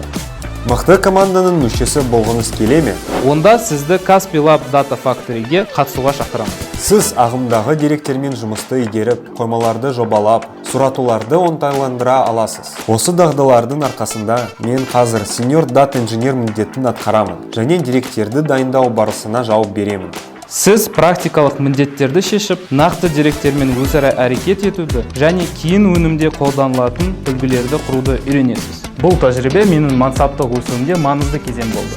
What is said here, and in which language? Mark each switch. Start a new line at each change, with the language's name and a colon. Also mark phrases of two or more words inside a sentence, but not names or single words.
Kazakh: Мықты команданың мүшесі болғыңыз келе ме? Онда сізді Kaspi Lab Data Factory-ге қатысуға шақырамын. Сіз ағымдағы деректермен жұмысты игеріп, қоймаларды жобалап, сұратуларды оңтайландыра аласыз. Осы дағдылардың арқасында мен қазір
English: senior data
Kazakh: инженер міндетін атқарамын және деректерді дайындау барысына жауап беремін. Сіз практикалық міндеттерді шешіп, нақты деректермен өзара әрекет етуді және кейін өнімде қолданылатын үлгілерді құруды үйренесіз. Бұл тәжірибе менің мансаптық өсуімде маңызды кезең болды.